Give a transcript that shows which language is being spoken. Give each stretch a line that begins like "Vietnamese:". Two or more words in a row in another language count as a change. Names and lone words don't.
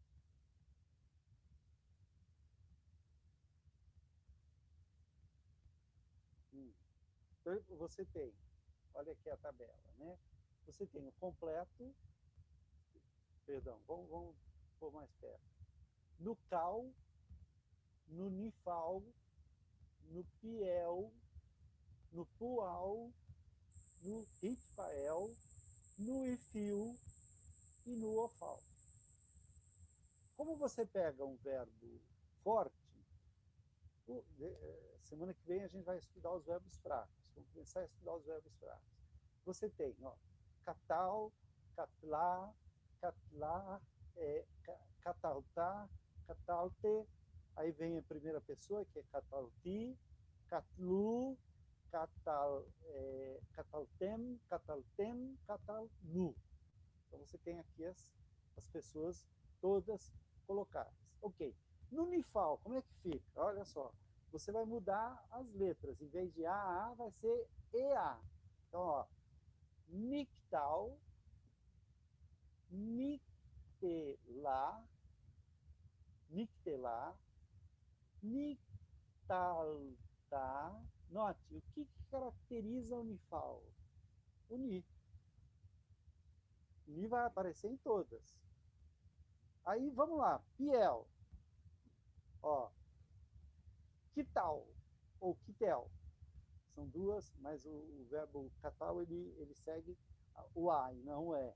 Portuguese: Então, você tem, olha aqui a tabela, né? Você tem o completo, perdão, vamos pôr mais perto. No cal, no nifal, no piel, no pual, no ritfael, no ifil e no ofal. Como você pega um verbo forte, semana que vem a gente vai estudar os verbos fracos. Vamos começar a estudar os verbos fracos. Você tem, ó,
Hebrew: קטל, קטלה, קטלת, קטלת.
Portuguese: Aí vem a primeira pessoa, que é
Hebrew: קטלתי, קטלו, קטלתם, קטלנו.
Portuguese: Então você tem aqui as pessoas todas colocadas. Ok. No nifal, como é que fica? Olha só. Você vai mudar as letras. Em vez de A, vai ser EA. Então, ó.
Hebrew: נקטל, נקטלה, נקטלה, נקטלת.
Portuguese: Note, o que caracteriza a unifal? O ni. O ni vai aparecer em todas. Aí, vamos lá, piel. Ó, quital ou quitel. São duas, mas o verbo catal, ele segue o A e não o E.